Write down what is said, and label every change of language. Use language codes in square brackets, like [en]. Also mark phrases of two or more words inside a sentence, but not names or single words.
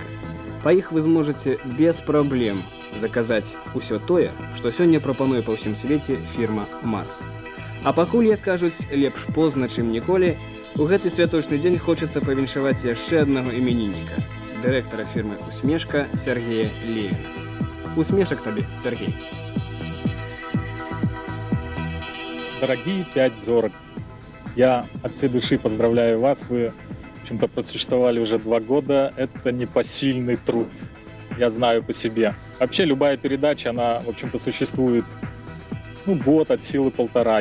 [be] Па іх вы зможаце без праблем заказаць усё тое, што сёння прапануе па ўсім свеце фірма «Марс». А пакуль, як кажуць, лепш позна, чым ніколі, у гэты святочны дзень хочацца павіншаваць яшчэ аднаго іменінніка, дырэктара фірмы «Усмешка» Сергея Левіна. Усмешак табе, Сергей. [ru] Дорогие 5 зорок, я от всей души поздравляю вас. Вы, в общем-то, просуществовали уже 2 года. Это непосильный труд. Я знаю по себе. Вообще, любая передача, она, в общем-то, существует, год от силы 1,5.